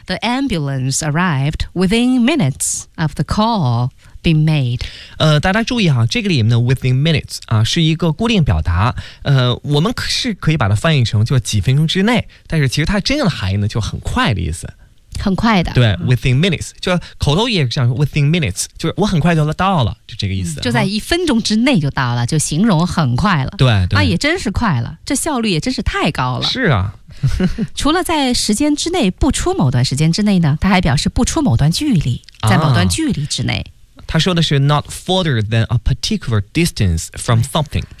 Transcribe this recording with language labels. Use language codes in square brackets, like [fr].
[en] ,The ambulance arrived within minutes of the call being made。 [zh] 大家注意哈，这个里面的 within minutes 啊是一个固定表达。我们是可以把它翻译成就几分钟之内，但是其实它真正的含义呢就很快的意思。很快的，对 ，within minutes， 就口头也是这样 ，within minutes， 就是我很快就到了，就这个意思，就在1分钟之内就到了，就形容很快了，对，对，那也真是快了，这效率也真是太高了，是啊，除了在时间之内不出某段时间之内呢，他还表示不出某段距离，在某段距离之内。啊他说的是 [en] not further than a particular distance from something，